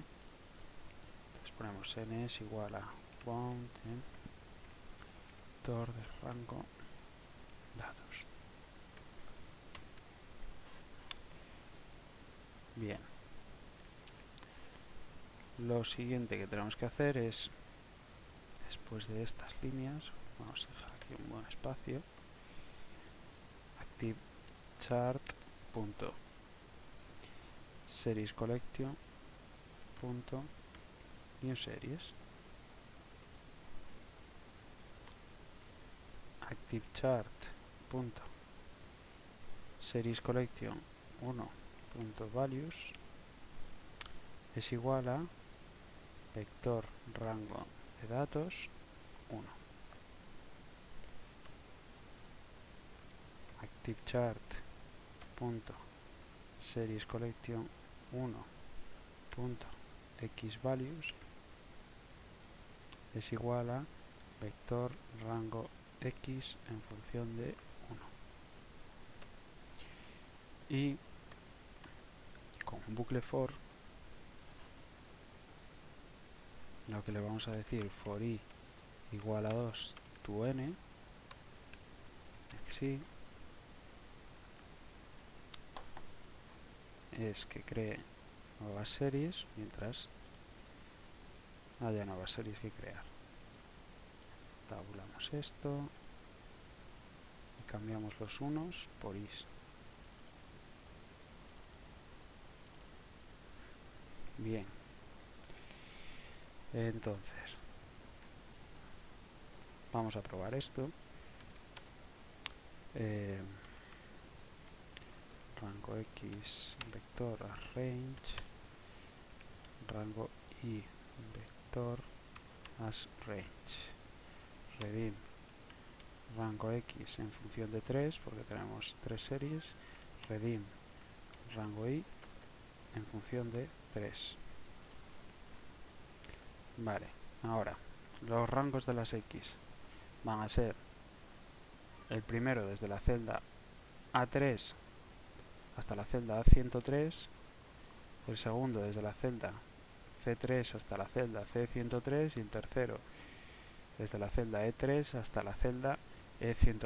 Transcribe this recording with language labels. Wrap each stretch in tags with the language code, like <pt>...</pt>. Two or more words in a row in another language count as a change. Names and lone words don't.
<es>Entonces ponemos n es igual a count vector de rango datos. Bien. Lo siguiente que tenemos que hacer es, después de estas líneas, vamos a dejar aquí un buen espacio,</es> <en>active chart punto series collection punto new series, active chart</en> <es>punto</es> <en>series collection</en> <es>1 punto values es igual a vector rango de datos 1.</es> <en>Active chart</en> <es>punto</es> <en>series collection</en> <es>1 punto xvalues es igual a vector rango x en función de 1. Y con un bucle for lo que le vamos a decir</es> <en>for i</en> <es>igual a 2 to n xi es que cree nuevas series mientras haya nuevas series que crear. Tabulamos esto y cambiamos los unos por is. Bien, entonces vamos a probar esto. Rango x vector range, rango y vector</es> <en>as range,</en> <es>redim rango x en función de 3 porque tenemos 3 series, redim rango y en función de 3. Vale, ahora los rangos de las x van a ser el primero desde la celda A3 hasta la celda A103, el segundo desde la celda C3 hasta la celda C103 y el tercero desde la celda E3 hasta la celda E103.</es>